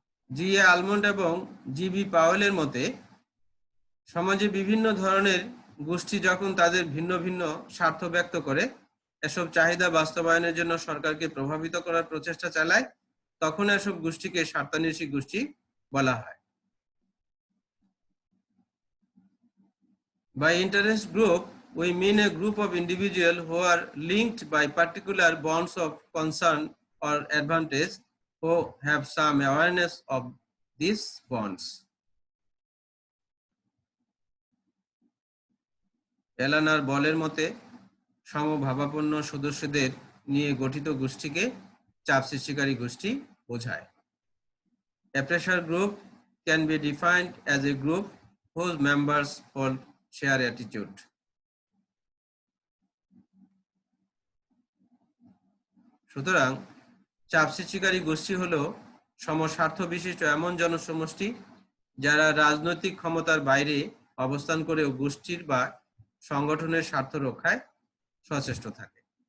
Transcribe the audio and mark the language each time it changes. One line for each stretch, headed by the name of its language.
Bangla: জি.এ. Almond এবং GB. পাওয়েলের মতে সমাজে বিভিন্ন ধরনের গোষ্ঠী যখন তাদের ভিন্ন ভিন্ন স্বার্থ ব্যক্ত করে এসব চাহিদা বাস্তবায়নের জন্য সরকারকে প্রভাবিত করার প্রচেষ্টা চালায়, তখন এসব গোষ্ঠীকে স্বার্থান্বেষী গোষ্ঠী বলা হয়।
English: By interest group, we mean a group of individuals who are linked by particular bonds of concern or advantage, who have some awareness of these bonds.
Bangla: এলানার বলের মতে সমভাবাপন্ন সদস্যদের নিয়ে গঠিত গোষ্ঠীকে চাপ সৃষ্টিকারী গোষ্ঠী বোঝায়।
English: A pressure group can be defined as a group whose members hold share attitude.
Bangla: সুতরাং চাপ সৃষ্টিকারী গোষ্ঠী হলো সমস্বার্থ বিশিষ্ট এমন জনসমষ্টি যারা রাজনৈতিক ক্ষমতার বাইরে অবস্থান করেও গোষ্ঠীর বা সংগঠনের স্বার্থ রক্ষায় সচেষ্ট থাকে।